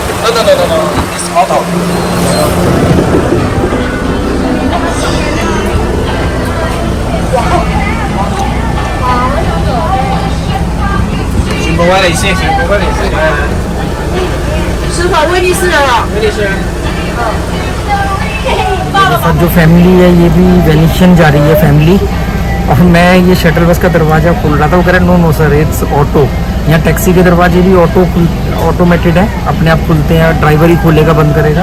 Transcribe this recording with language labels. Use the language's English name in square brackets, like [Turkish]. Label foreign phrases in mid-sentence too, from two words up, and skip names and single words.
[English] no. It's auto. [Chinese] 全部威尼斯，全部威尼斯。师傅，威尼斯人了。威尼斯。 [Hindi] मेरे साथ जो फैमिली है ये भी वेनिशियन जा रही है फैमिली और मैं ये [English] shuttle bus [Hindi] का दरवाज़ा खोल रहा था। वो कह रहा [English] no sir it's auto. [Hindi] यहाँ टैक्सी के दरवाजे भी ऑटोमेटेड है, अपने आप खुलते हैं, ड्राइवर ही खोलेगा बंद करेगा।